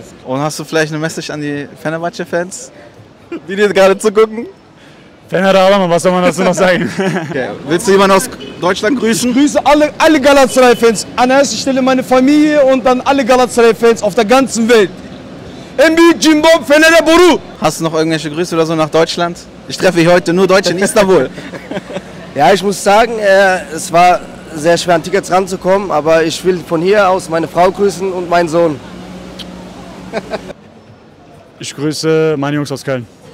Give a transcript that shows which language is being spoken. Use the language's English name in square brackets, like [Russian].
[German] Und hast du vielleicht eine Message an die Fenerbahçe-Fans, die dir gerade zugucken? [Turkish] Fener Ağlama, [German] was soll man dazu noch sagen? Okay. Willst du jemanden aus Deutschland grüßen? Ich grüße alle Galatasaray-Fans. An erster Stelle meine Familie und dann alle Galatasaray-Fans auf der ganzen Welt. [Turkish] En büyük Cimbom Fener'e boru. [German] Hast du noch irgendwelche Grüße oder so nach Deutschland? Ich treffe hier heute nur Deutsche in Istanbul. Ja, ich muss sagen, es war sehr schwer an Tickets ranzukommen, aber ich will von hier aus meine Frau grüßen und meinen Sohn. Ich grüße meine Jungs aus Köln.